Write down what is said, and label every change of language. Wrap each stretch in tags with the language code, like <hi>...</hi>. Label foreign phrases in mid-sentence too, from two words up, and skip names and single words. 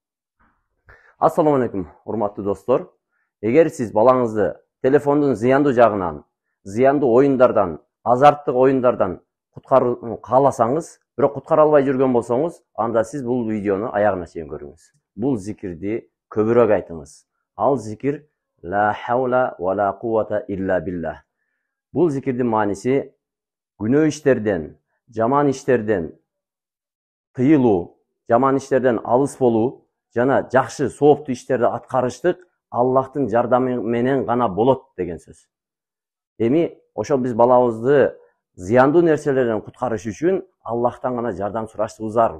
<ar>السلام عليكم,</ar> <ky>урматтуу достор. Эгер сиз балаңызды телефондун зыяндуу жагынан, зыяндуу оюндардан, азарттык оюндардан куткарууну кааласаңыз, бирок куткара албай жүргөн болсоңуз, анда сиз бул видеону аягына чейин көрүңүз. Бул зикирди көбүрөөк айтыңыз. Ал зикир</ky> <ar>لا حول ولا قوة إلا بالله.</ar> <ky>Бул зикирдин мааниси күнөө иштерден, жаман иштерден тыйылуу, жаман иштерден алыс болуу жана жакшы, сооптуу иштерди аткарыштык Аллахтын жардамы менен гана болот деген сөз. Эми ошол биз балабызды зыяндуу нерселерден куткарыш үчүн Аллахтан гана жардам сурашыбыз зарыл.</ky>